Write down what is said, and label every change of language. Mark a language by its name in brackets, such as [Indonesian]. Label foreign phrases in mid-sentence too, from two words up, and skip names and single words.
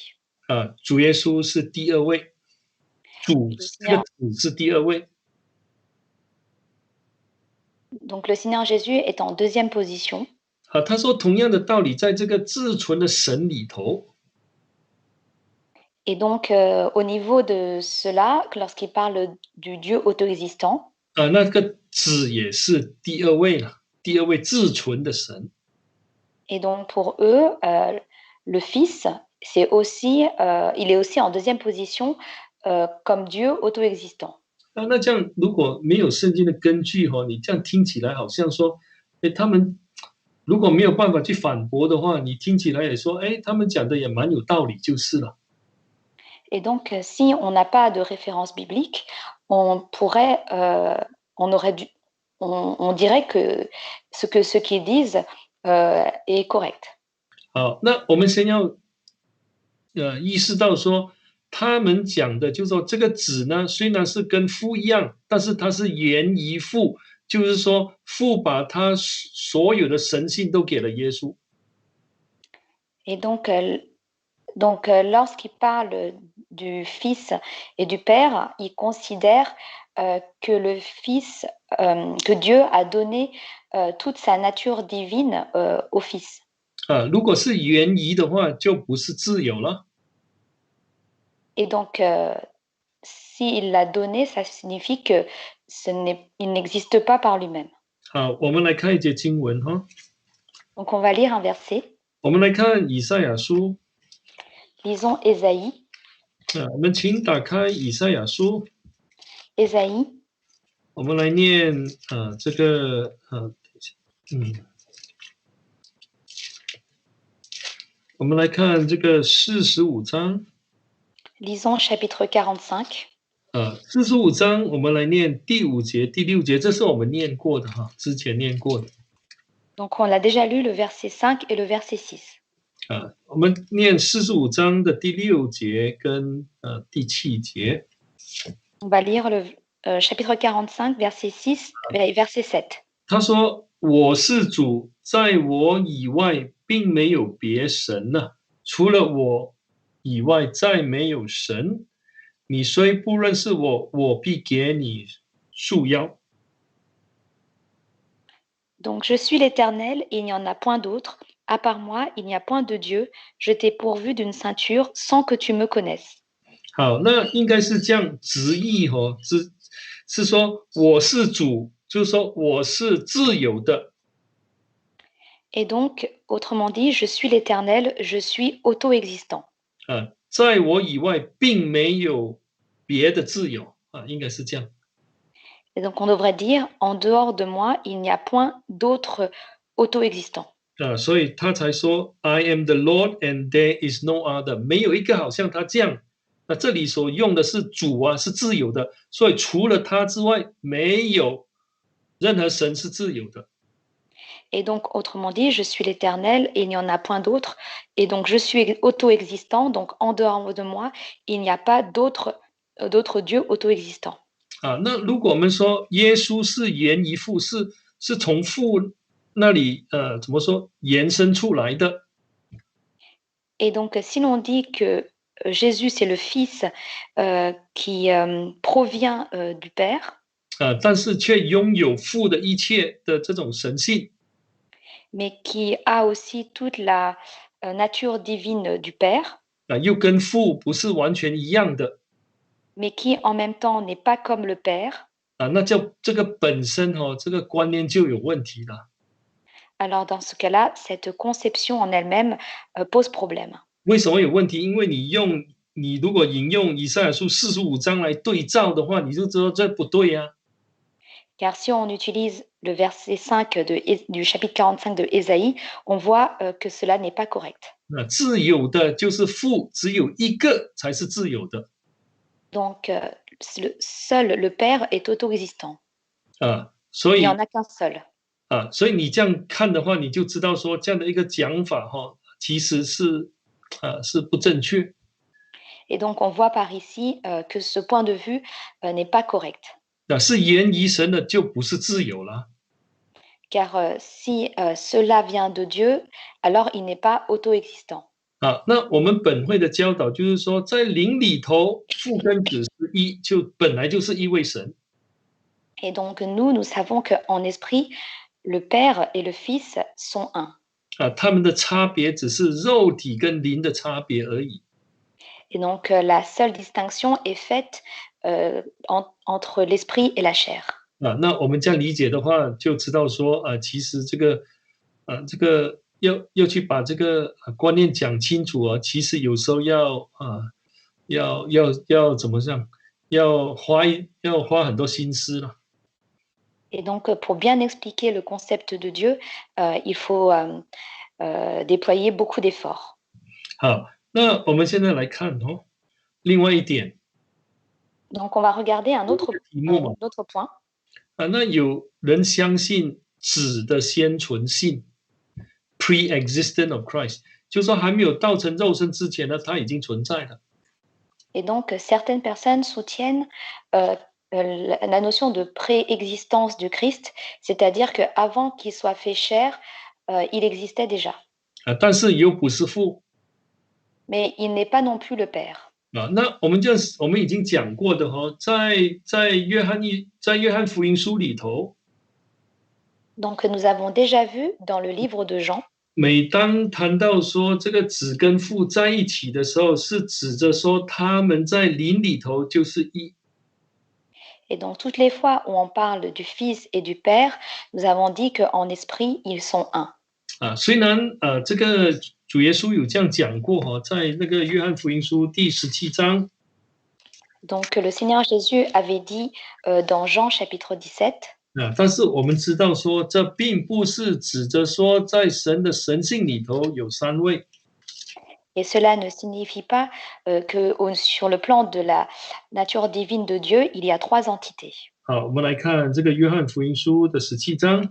[Chinese] 主耶稣是第2位，这个主是第2位。 [French] Donc, le Seigneur Jésus est en 2e position. [Chinese] 他说同样的道理，在这个至纯的神里头。 [French] Et donc, au niveau de cela, lorsqu'il parle du Dieu auto-existant, [Chinese] 那个子也是第2位了，第2位至纯的神。 [French] Et donc, pour eux, le Fils, il est aussi en 2e position comme Dieu auto-existant. [Chinese] 那这样如果没有圣经的根据你这样听起来好像说，他们如果没有办法去反驳的话，你听起来也说，他们讲的也蛮有道理就是了。 [French] Et donc, si on n'a pas de référence biblique, on dirait que ce qu'ils disent est correct. [Chinese] 好，那我们先要意识到说，他们讲的就是说，这个子呢，虽然是跟父一样，但是他是原于父，就是说父把他所有的神性都给了耶稣。 [French] Et donc, lorsqu'il parle du Fils et du Père, il considère que le Fils, que Dieu a donné toute sa nature divine au Fils. [Chinese] 如果是原于的话，就不是自由了。 [French] Et donc, s'il l'a donné, ça signifie que il n'existe pas par lui-même. [Chinese] 好，我们来看一节经文哈。 [French] Donc, on va lire un verset. [Chinese] 我们来看以赛亚书。 [French] Lisons Ésaïe. [Chinese] 我们请打开以赛亚书。 [French] Ésaïe. [Chinese] 我们来念这个我们来看这个45章。 [French] Lisons chapitre 45. [Chinese] 45 章我们来念第5节、第6节，这是我们念过的哈，之前念过的。 [French] Donc on l'a déjà lu le verset 5 et le verset 6. [Chinese] 我们念45章的第6节跟第7节。 [French] On va lire le chapitre 45, verset 6 et verset 7. [Chinese] 他说：“我是主，在我以外并没有别神了，除了我以外再没有神。你虽不认识我，我必给你束腰。” [French] Donc je suis l'Éternel et il n'y en a point d'autre. À part moi, il n'y a point de Dieu. Je t'ai pourvu d'une ceinture sans que tu me connaisses. [Chinese] 好，那应该是这样直译是说我是主，就是说我是自由的。 [French] Et donc, autrement dit, je suis l'Éternel, je suis auto-existant. [Chinese] 在我以外并没有别的自由应该是这样。 [French] Et donc, on devrait dire, en dehors de moi, il n'y a point d'autre auto-existant. [Chinese] 所以他才说 [English] I am the Lord and there is no other， [Chinese] 没有一个好像他这样。那这里所用的是主是自由的，所以除了他之外，没有任何神是自由的。 [French] Et donc, autrement dit, je suis l'Éternel et il n'y en a point d'autre. Et donc, je suis auto-existant. Donc, en dehors de moi, il n'y a pas d'autre Dieu auto-existant. [Chinese] 那如果我们说耶稣是源于父，是从父那里怎么说延伸出来的 [French] Et donc, si l'on dit que Jésus, c'est le Fils qui provient du Père, [Chinese] 但是却拥有父的一切的这种神性 [French] mais qui a aussi toute la nature divine du Père, [Chinese] 又跟父不是完全一样的 [French] mais qui en même temps n'est pas comme le Père, [Chinese] 那叫这个本身这个观念就有问题了。 [French] alors dans ce cas-là, cette conception en elle-même pose problème. [Chinese] 为什么有问题？因为你如果引用以赛亚书45章来对照的话，你就知道这不对啊。 [French] Car si on utilise le verset 5 du chapitre 45 de Ésaïe, on voit que cela n'est pas correct. [Chinese] 自由的就是父，只有一个才是自由的 [French] Donc, seul le Père est auto-existant. [Chinese] 所 [French] Il [Chinese] 以 [French] n'y en a qu'un seul. [Chinese] 所以你这样看的话，你就知道说这样的一个讲法其实是不正确 [French] Et donc, on voit par ici que ce point de vue n'est pas correct. [Chinese] 是源于神的就不是自由了 [French] Car si cela vient de Dieu, alors il n'est pas auto-existant. [Chinese] 那我们本会的教导就是说，在灵里头，父跟子是一，就本来就是一位神 [French] Et donc, nous savons qu'en esprit, le Père et le Fils sont un. [Chinese] 他们的差别只是肉体跟灵的差别而已 [French] Et donc, la seule distinction est faite entre l'esprit et la chair. [Chinese] 那我们这样理解的话，就知道说其实这个要去把这个观念讲清楚其实有时候要怎么样，要花很多心思了。 [French] Et donc, pour bien expliquer le concept de Dieu, il faut déployer beaucoup d'efforts. [Chinese] 好，那我们现在来看另外一点 [French] Donc, on va regarder un autre, [Chinese] 题目嘛 [French] autre point. [Chinese] 那有人相信子的先存性 [English] pre-existent of Christ， [Chinese] 就是说还没有道成肉身之前呢，他已经存在了。 [French] Et donc, certaines personnes soutiennent la notion de préexistence du Christ, c'est-à-dire qu'avant qu'il soit fait chair, il existait déjà. [Chinese] 但是又不是父 [French] Mais il n'est pas non plus le Père. [Chinese] 那我们已经讲过的在约翰福音书里头， [French] Donc, nous avons déjà vu dans le livre de Jean, [Chinese] 每当谈到说这个子跟父在一起的时候，是指着说他们在灵里头就是一。 [French] et donc toutes les fois où on parle du Fils et du Père, nous avons dit qu'en esprit, ils sont un. [Chinese] 虽然这个主耶稣有这样讲过在那个约翰福音书第17章， [French] Donc le Seigneur Jésus avait dit dans Jean chapitre 17, [Chinese] 但是我们知道说这并不是指着说在神的神性里头有三位。 [French] et cela ne signifie pas que sur le plan de la nature divine de Dieu, il y a trois entités. [Chinese] 好，我们来看这个约翰福音书的17章。